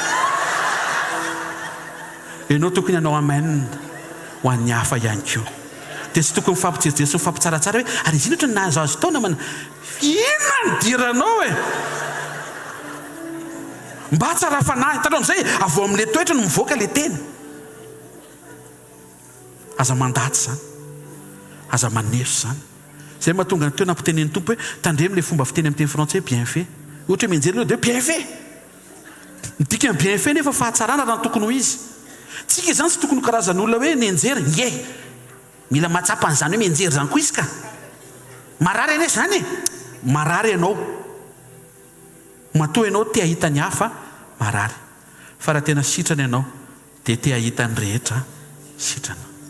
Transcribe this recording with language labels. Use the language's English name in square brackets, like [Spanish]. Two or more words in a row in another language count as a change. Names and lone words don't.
[Malagasy] ianao tokony hanao amenina ho an'ny hafa ihany koa dia tsy tokony mifampijerijery sy mifampitsaratsara hoe ary izy iny ohatra ny nahazo azo taona mana inona ny diranao e mba tsara fanahy tanao amin'izay avy amin'le toetra no mivoaka le teny aza mandaty zany aza maneso zany zay mahatonga ny teo nampitenen'ny tompo hoe tandremo le fomba fiteny amin'ny teny frantsais [French] bien fait [Malagasy] ohatra hoe mienjery dia [French] bien fait [Malagasy] midika ny [French] bien fait [Malagasy] nefa fahatsarana raha ny tokony ho izy tsika zany tsy tokony ho karazan'olona hoe mienjery ye mila matsapany zany hoe mienjery zany koa izy ka marary ane zany e marary ianao matoa ianao te ahita ny hafa marary fa raha tena sitrana ianao dia te ahita ny rehetra sitrana